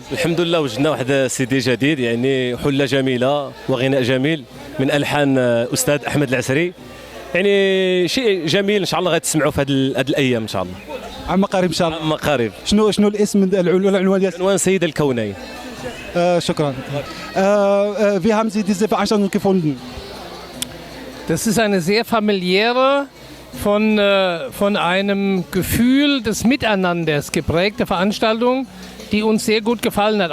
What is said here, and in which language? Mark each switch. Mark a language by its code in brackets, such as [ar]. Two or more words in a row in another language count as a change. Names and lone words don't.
[ar] الحمد لله وجدنا واحد سيدي جديد، يعني حله جميله وغناء جميل من الحان استاذ احمد العسري، يعني شيء جميل ان شاء الله غتسمعوا في هذه الايام ان شاء الله. عما قريب ان شاء الله. عما قريب. شنو الاسم العنوان ديال؟ عنوان سيد الكونين. Schukran. [de] Wie haben Sie diese Veranstaltung gefunden? Das ist eine sehr familiäre, von einem Gefühl des Miteinanders geprägte Veranstaltung, die uns sehr gut gefallen hat.